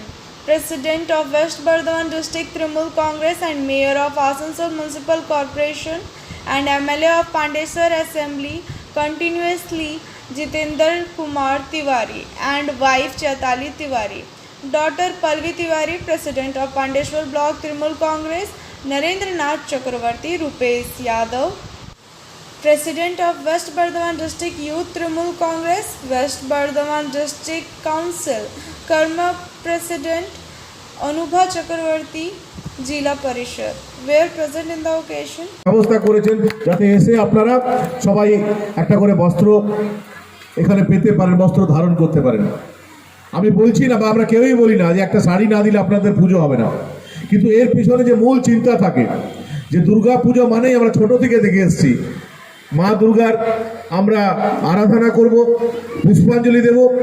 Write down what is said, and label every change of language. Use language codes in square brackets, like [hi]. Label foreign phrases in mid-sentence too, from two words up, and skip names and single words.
[en] President of West Bardhaman District Trinamool Congress and Mayor of Asansol Municipal Corporation and MLA of Pandeshwar Assembly continuously Jitendra Kumar Tiwari and wife Chaitali Tiwari. Daughter Palvi Tiwari, President of Pandeshwar Block Trinamool Congress, Narendra Nath Chakravarti, Rupesh Yadav, President of West Bardhaman District Youth Trinamool Congress, West Bardhaman District Council, Karma President Anubha Chakravarti, Jila Parishad, were present in the occasion. [bn] ব্যবস্থা করেছেন যাতে এসে আপনারা সবাই একটা করে বস্ত্র এখানে পেতে পারেন, বস্ত্র ধারণ করতে পারেন। আমি বলছি না বা আমরা কেউই বলি না যে একটা শাড়ি না দিলে আপনাদের পুজো হবে না, কিন্তু এর পিছনে যে মূল চিন্তা থাকে যে দুর্গা পুজো মানেই আমরা ছোট থেকে দেখে এসেছি মা দুর্গার আমরা আরাধনা করব, পুষ্পাঞ্জলি দেব।